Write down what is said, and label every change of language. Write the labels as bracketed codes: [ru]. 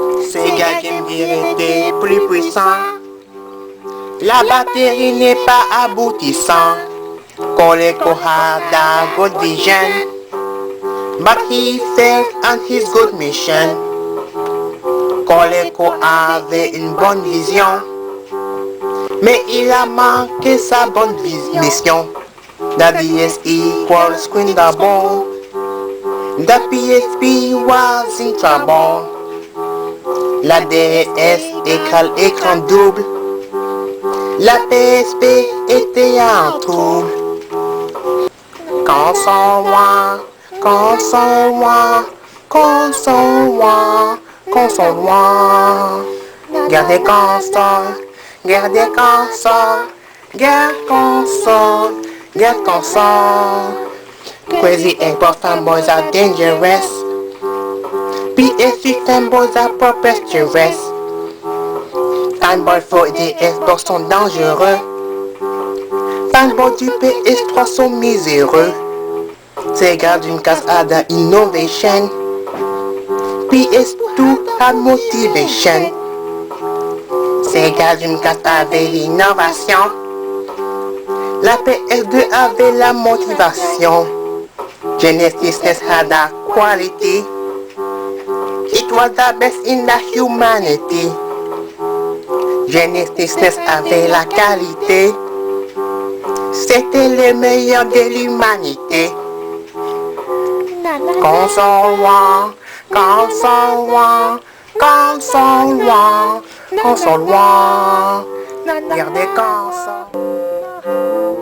[fr] Sega Game Gear était plus puissant. La batterie n'est pas aboutissant. [en] Coleco had a good vision, but he failed on his good mission. [fr] Coleco avait une bonne vision, mais il a manqué sa bonne mission. [en] The DS equals screen double. The PSP was in trouble. [fr] La DS égale écran double. La PSP était en trouble. Console-moi, console-moi, console-moi, console-moi. Guerre des consoles, guerre des consoles, guerre console, guerre console. [en] Crazy import fanboys are dangerous. PS3 fanboys are preposterous. [fr] Fanboys for des Xbox sont dangereux. Fanboys du PS3 sont miséreux. [en] Sega Dreamcast had an innovation. PS2 had motivation. [fr] Sega Dreamcast avait l'innovation. La PS2 avait la motivation. [en] Genesis NES had a quality. It was the best in the humanity. [fr] Genesis NES avait la qualité. C'était le meilleur de l'humanité. Console-moi, console-moi, console-moi, console-moi. Guerre des consoles.